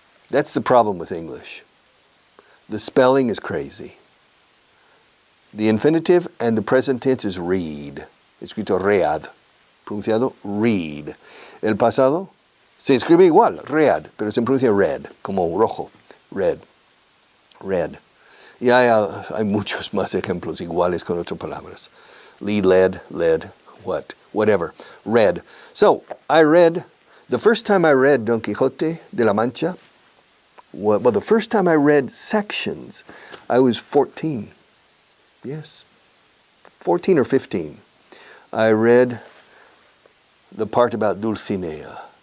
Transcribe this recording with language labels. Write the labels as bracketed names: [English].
[English] That's the problem with English. The spelling is crazy. The infinitive and the present tense is read. [Spanish] Escrito read. Pronunciado read. El pasado se escribe igual, read, pero se pronuncia red, como rojo. Red. Red. Y hay muchos más ejemplos iguales con otras palabras. [English] Lead, led, whatever. Read. So, I read, the first time I read Don Quixote de la Mancha, well, the first time I read sections, I was 14. Yes. 14 or 15. I read the part about Dulcinea.